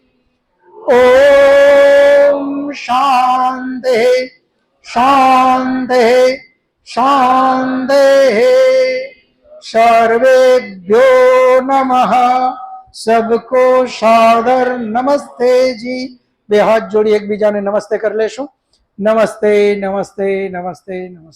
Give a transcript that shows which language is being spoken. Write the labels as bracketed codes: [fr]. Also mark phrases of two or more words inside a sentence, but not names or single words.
[sa] ॐ शान्ति शान्ति शान्ति. सर्वेभ्यो नमः. [hi] सबको सादर नमस्ते जी. [gu] બે હાથ જોડી એકબીજાને નમસ્તે કરી લેશું. નમસ્તે નમસ્તે નમસ્તે નમસ્તે.